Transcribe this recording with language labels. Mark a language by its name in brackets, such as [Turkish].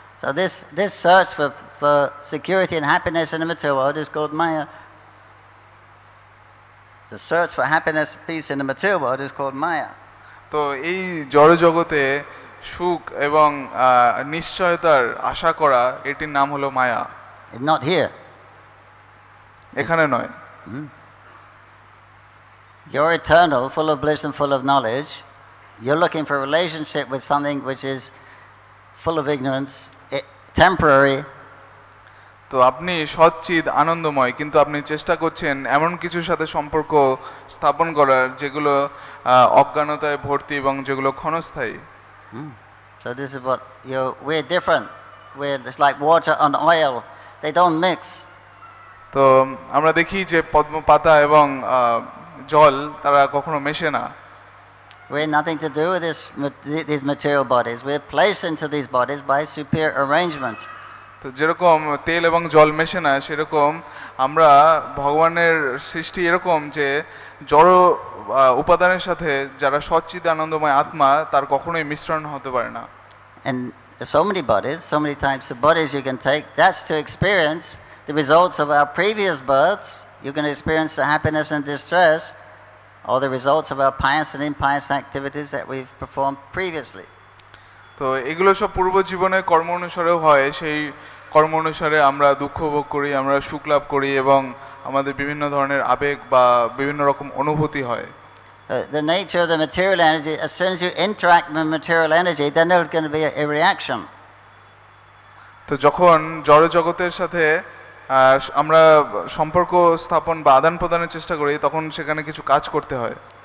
[English] So this search for security and happiness in the material world is called Maya. The search for happiness and peace in the material world is called Maya. [Bangla] তো এই জড় জগতে সুখ এবং নিশ্চয়তার আশা করা, এটির নাম হলো মায়া। [English] It's not here. [Bangla] এখানে নয়। [English] You're eternal, full of bliss and full of knowledge. You're looking for a relationship with something which is full of ignorance, temporary. [Bangla] তো আপনি সচ্চিদ আনন্দময়, কিন্তু আপনি চেষ্টা করছেন এমন কিছুর সাথে সম্পর্ক স্থাপন করার যেগুলো অজ্ঞানতায় ভর্তি এবং যেগুলো ক্ষণস্থায়ী। [English] So this is what we're different. It's like water and oil. They don't mix. [Bangla] তো আমরা দেখি যে পদ্ম পাতা এবং জল তারা কখনো মেশে না। [English] We have nothing to do with these material bodies. We're placed into these bodies by superior arrangement. [Bangla] তো যেরকম তেল এবং জল মেশে না, সেরকম আমরা ভগবানের সৃষ্টি এরকম যে জড় উপাদানের সাথে যারা সচ্চিদ আনন্দময় আত্মা, তার কখনোই মিশ্রণ হতে পারে না। [English] And so many bodies, so many types of bodies you can take. That's to experience the results of our previous births. You can experience the happiness and distress, or the results of our pious and impious activities that we've performed previously. [Bangla] তো এগুলো সব পূর্ব জীবনে কর্ম অনুসারেও হয়, সেই কর্ম অনুসারে আমরা দুঃখ ভোগ করি, আমরা সুখ লাভ করি এবং আমাদের বিভিন্ন ধরনের আবেগ বা বিভিন্ন রকম অনুভূতি হয়। [English] The nature of the material energy, as soon as you interact with material energy, then there's going to be a reaction. [Bangla] তো যখন জড় জগতের সাথে আমরা সম্পর্ক স্থাপন বা আদান প্রদানের চেষ্টা করি, তখন সেখানে কিছু কাজ করতে হয়।